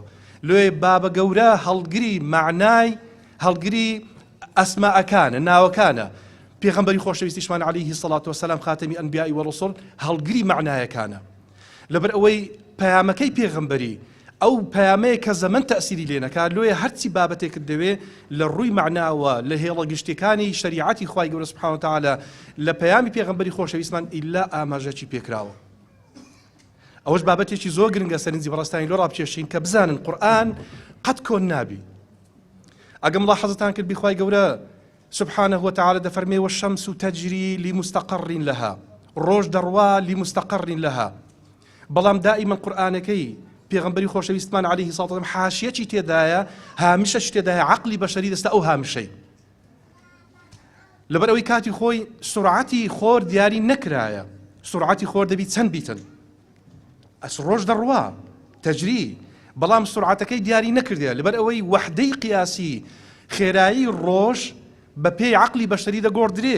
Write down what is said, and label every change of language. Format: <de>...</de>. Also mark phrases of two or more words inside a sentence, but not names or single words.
<ckb>لێ بابە گەورە هەڵگری معنای هەڵگری ئەسماءەکانە ناوەکانە پێغەمبەری خۆشەویستیشمان</ckb> <ar>عەلەیهی سەڵاتو وەسەلام</ar> <ckb>خاتەمی ئەنبیاء وەڕوسوڵ هەڵگری معنایەکانە لەبەر ئەوەی پەیامەکەی پێغەمبەری ئەو پەیامەیە کە زەمن تەئسیری لێ نەکات لێ هەرچی بابەتێکت دەوێ لە ڕووی معناوە لە هێڵە گشتەکانی شریعەتی خوای گەورە</ckb> <ar>سبحانه وتعالى</ar> <ckb>لە پەیامی پێغەمبەری خۆشەویستمان ئیلا ئاماژەکی پێکراوە. ئەوەش بابەتێکی زۆر گرنگە سەرنجی بەڕاستانی لۆ ڕابچێشین کە بزانن قورئان قەت کۆن نابی. ئەگەم ملاحەزەتان کرد بخوای گەورە</ckb> <ar>سبحانه وتعالى</ar> <ckb>دەفەرمێ</ckb> <ar>والشمس تجري لمستقر لها</ar> <ckb>ڕۆژ دەڕوا</ckb> <ar>لمستقر لها</ar> <ckb>بەڵام دائما قورئانەکەی پێغەمبەری خۆشەویستمان</ckb> <ar>عەلەیهی سەڵاتو وەسەلام</ar> <ckb>حاشیەکی تێدایە هامشەش تێدایە عەقلی بەشەری دەستە ئەو هامشەی لەبەر ئەوەی کاتی خۆی سورعەتی خۆر دیاری نەکرایە سورعەتی خۆر دەبی چەند بیتن ڕۆژ دەڕوا تەجری بەڵام سورعەتەکەی دیاری نەکردێ لەبەر ئەوەی وەحدەی قیاسی خێرایی ڕۆژ بە پێی عەقلی بەشەری دەگۆڕدرێ.</ckb>